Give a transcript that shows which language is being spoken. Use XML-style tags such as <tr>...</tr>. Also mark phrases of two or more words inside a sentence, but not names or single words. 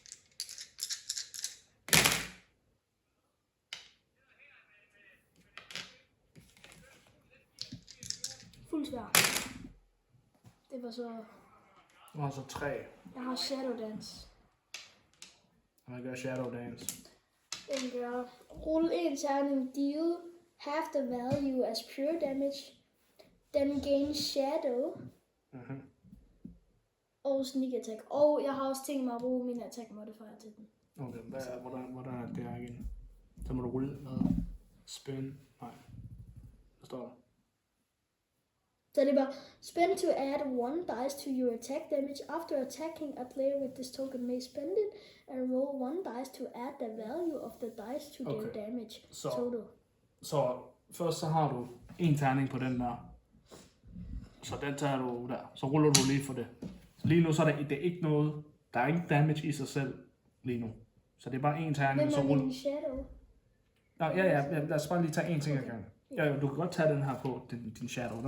<da>Fuld svær. Det var så... Og så 3. Jeg har Shadow Dance. Og gør Shadow Dance. Den gør rulle en terning,</da> <en>deal half the value as pure damage. Then gain Shadow. Og sneak attack.</en> <da>Og jeg har også tænkt mig at bruge min</da> <en>attack modifier</en> <da>til den. Okay, hvordan er det her igen? Så må du rulle hvad? Spin? Nej. Hvad står der? Så det er bare,</da> <en>spend to add 1 dice to your attack damage. After attacking, a player with this token may spend it and roll 1 dice to add the value of the dice to their damage total.</en> <da>Så først så har du en terning på den der. Så den tager du der. Så ruller du lige for det. Så lige nu så er det er ikke noget, der er ikke damage i sig selv lige nu. Så det er bare en terning, så ruller. Men shadow. Ja, lad os bare lige tage en ting ad gangen. Ja, du kan godt tage den her på, din shadow.</da>